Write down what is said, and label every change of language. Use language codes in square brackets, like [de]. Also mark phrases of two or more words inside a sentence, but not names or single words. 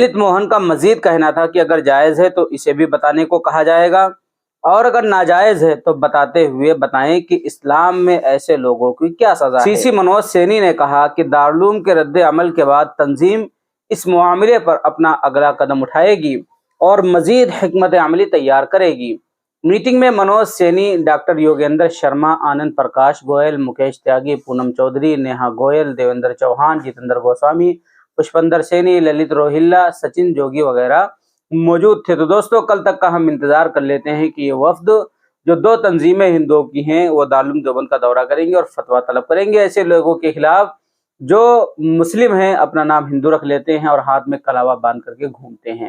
[ur] للت موہن کا مزید کہنا تھا کہ اگر جائز ہے تو اسے بھی بتانے کو کہا جائے گا اور اگر ناجائز ہے تو بتاتے ہوئے بتائیں کہ اسلام میں ایسے لوگوں کی کیا سزا ہے۔ سی سی منوج سینی نے کہا کہ دارالعلوم کے رد عمل کے بعد تنظیم اس معاملے پر اپنا اگلا قدم اٹھائے گی اور مزید حکمت عملی تیار کرے گی۔ میٹنگ میں منوج سینی، ڈاکٹر یوگیندر شرما، آنند پرکاش گوئل، مکیش تیاگی، پونم چودھری، نیہا گوئل، دیویندر چوہان، جتیندر گوسوامی، پشپندر سینی، للت روہیلا، سچن جوگی وغیرہ موجود تھے۔ تو دوستوں، کل تک کا ہم انتظار کر لیتے ہیں کہ یہ وفد جو دو تنظیمیں ہندوؤں کی ہیں وہ دارالعلوم دیوبند کا دورہ کریں گے اور فتویٰ طلب کریں گے ایسے لوگوں کے خلاف جو مسلم ہیں، اپنا نام ہندو رکھ لیتے ہیں اور ہاتھ میں کلاوہ باندھ کر کے گھومتے ہیں۔